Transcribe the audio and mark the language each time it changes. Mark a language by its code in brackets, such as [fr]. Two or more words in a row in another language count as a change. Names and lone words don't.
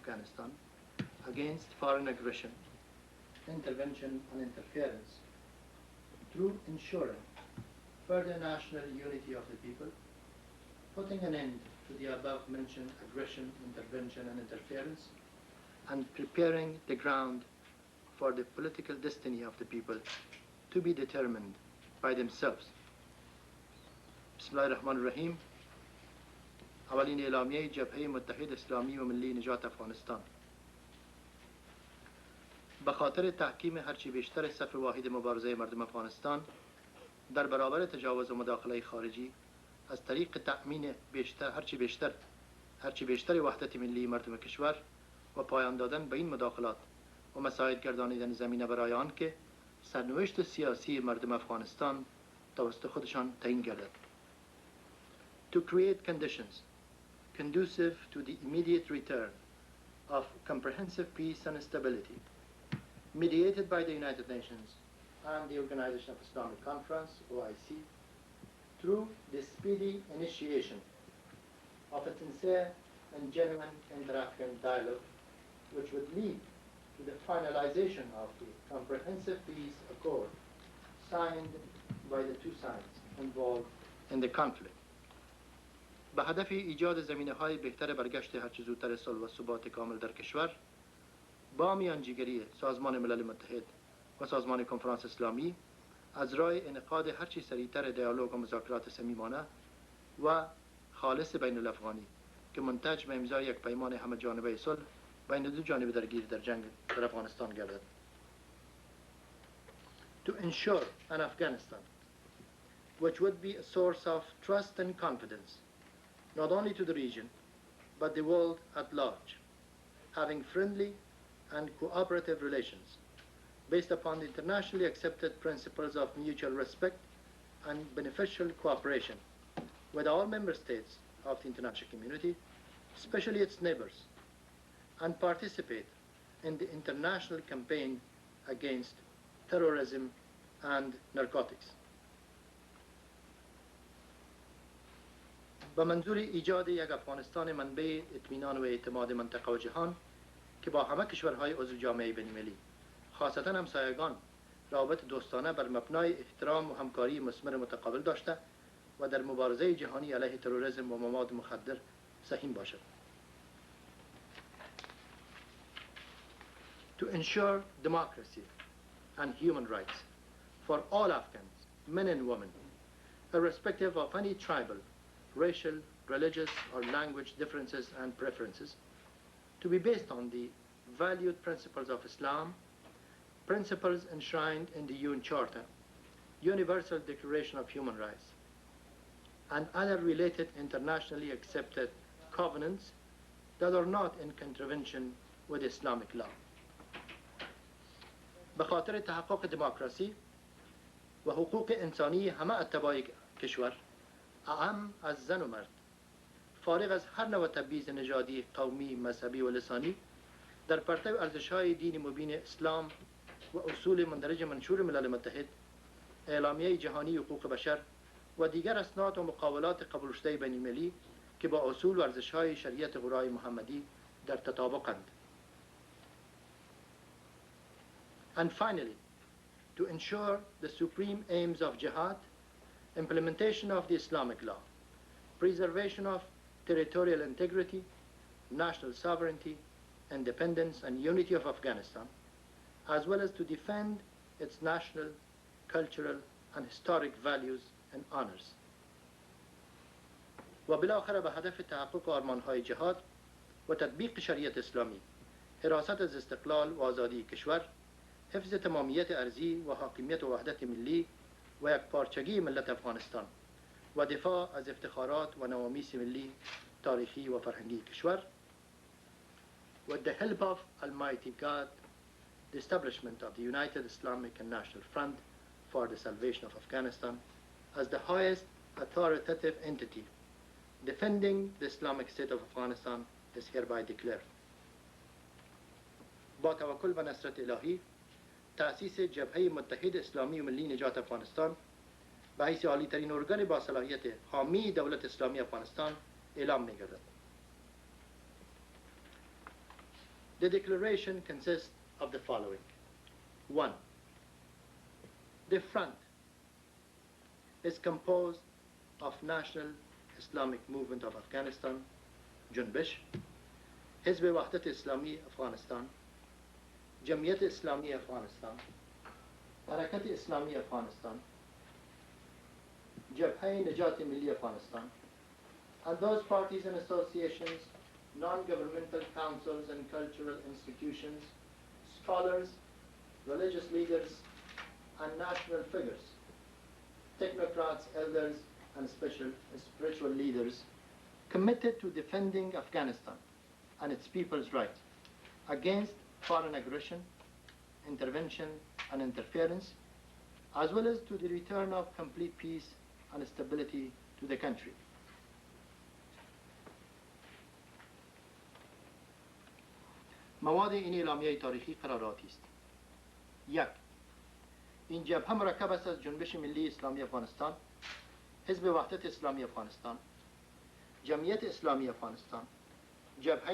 [en] Afghanistan against foreign aggression, intervention and interference, through ensuring further national unity of the people, putting an end to the above-mentioned aggression, intervention and interference, and preparing the ground for the political destiny of the people to be determined by themselves. [ar] بسم الله الرحمن الرحيم. [fa] اولین اعلامیه جبهه متحد اسلامی و ملی نجات افغانستان. به خاطر تحکیم هرچی بیشتر صف واحد مبارزه مردم افغانستان در برابر تجاوز و مداخله خارجی از طریق تأمین هرچی بیشتر وحدت ملی مردم کشور و پایان دادن به این مداخلات و مساعد گردانیدن زمینه برای آن که سرنوشت سیاسی مردم افغانستان توسط خودشان تعیین گردد. [en] To create conditions conducive to the immediate return of comprehensive peace and stability mediated by the United Nations and the Organization of Islamic Conference, OIC, through the speedy initiation of a sincere and genuine inter-Afghan dialogue which would lead to the finalization of the comprehensive peace accord signed by the two sides involved in the conflict. [fa] به هدف ایجاد زمینه‌های بهتر برگشت هرچه زودتر صلح و ثبات کامل در کشور، با میانجیگری سازمان ملل متحد و سازمان کنفرانس اسلامی از راه انعقاد هرچی سریعتر دیالوگ و مذاکرات صمیمانه و خالص بین الافغانی که منتج به امضای یک پیمان همه جانبه صلح بین دو جانب درگیر در جنگ در افغانستان گردد. [en] To ensure an Afghanistan which would be a source of trust and confidence not only to the region but the world at large, having friendly and cooperative relations based upon the internationally accepted principles of mutual respect and beneficial cooperation with all member states of the international community, especially its neighbors, and participate in the international campaign against terrorism and narcotics. [fa] با منظور ایجاد یک افغانستان منبع اطمینان و اعتماد منطقه و جهان که با همه کشورهای عضو جامعه بین‌المللی خاصتا همسایگان روابط دوستانه بر مبنای احترام و همکاری مثمر متقابل داشته و در مبارزه جهانی علیه تروریسم و مواد مخدر سهیم باشد. [en] To ensure democracy and human rights for all Afghans, men and women, irrespective of any tribal, racial, religious or language differences and preferences, to be based on the valued principles of Islam, principles enshrined in the UN Charter, Universal Declaration of Human Rights, and other related internationally accepted covenants that are not in contravention with Islamic law. [fa] به خاطر تحقق دموکراسی و حقوق انسانی همه اتباع کشور، اعم از زن و مرد، فارغ از هر نوع تبعیض نژادی، قومی، مذهبی و لسانی، در پرتو ارزش‌های دین مبین اسلام و اصول مندرج منشور ملل متحد، اعلامیه جهانی حقوق بشر و دیگر اسناد و مقاولات قبول شده بین‌المللی که با اصول و ارزش‌های شریعت غرای محمدی در تطابقند. [en] And finally, to ensure the supreme aims of jihad, implementation of the Islamic law, preservation of territorial integrity, national sovereignty, independence and unity of Afghanistan, as well as to defend its national, cultural and historic values and honors. [fa] و بالاخره به هدف تحقق آرمان‌های جهاد و تطبیق شریعت اسلامی، حراست از استقلال و آزادی کشور، حفظ تمامیت ارضی و حاکمیت و وحدت ملی و یکپارچگی ملت افغانستان و دفاع از افتخارات و نوامیس ملی، تاریخی و فرهنگی کشور. [en] With the help of Almighty God, the establishment of the United Islamic and National Front for the Salvation of Afghanistan as the highest authoritative entity defending the Islamic State of Afghanistan is hereby declared. [fa] با توکل به نصرت الهی، تأسیس جبهه متحد اسلامی و ملی نجات افغانستان به حیث عالی ترین ارگان با صلاحیت حامی دولت اسلامی افغانستان اعلام می گردد. [en] The declaration consists of the following. 1. The front is composed of National Islamic Movement of Afghanistan, [fa] جنبش، حزب وحدت اسلامی افغانستان، جمعیت اسلامی افغانستان، حرکت اسلامی افغانستان، جبهه نجات ملی افغانستان, [en] and those parties and associations, non-governmental councils and cultural institutions, scholars, religious leaders, and national figures, technocrats, elders, and spiritual leaders committed to defending Afghanistan and its people's rights against foreign aggression, intervention, and interference, as well as to the return of complete peace and stability to the country. [fa] مواد این اعلامیه تاریخی قراراتی است. 1. این جبهه مرکب است از جنبش ملی اسلامی افغانستان، حزب وحدت اسلامی افغانستان، جمعیت اسلامی افغانستان، جبهه